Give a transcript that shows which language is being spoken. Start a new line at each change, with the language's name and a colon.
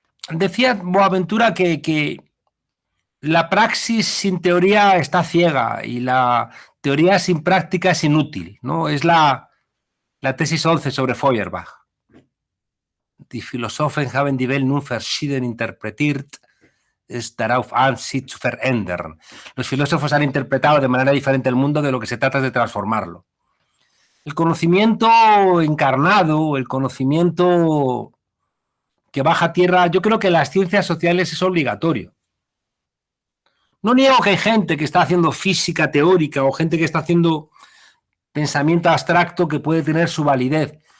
Spanish: Decía Boaventura que la praxis sin teoría está ciega y la teoría sin práctica es inútil, ¿no? Es la tesis 11 sobre Feuerbach.
German: Die Philosophen haben die Welt nun verschieden interpretiert, es darauf an, sie zu verändern.
Spanish: Los filósofos han interpretado de manera diferente el mundo, de lo que se trata es de transformarlo. El conocimiento encarnado, el conocimiento que baja a tierra, yo creo que en las ciencias sociales es obligatorio. No niego que hay gente que está haciendo física teórica o gente que está haciendo pensamiento abstracto que puede tener su validez.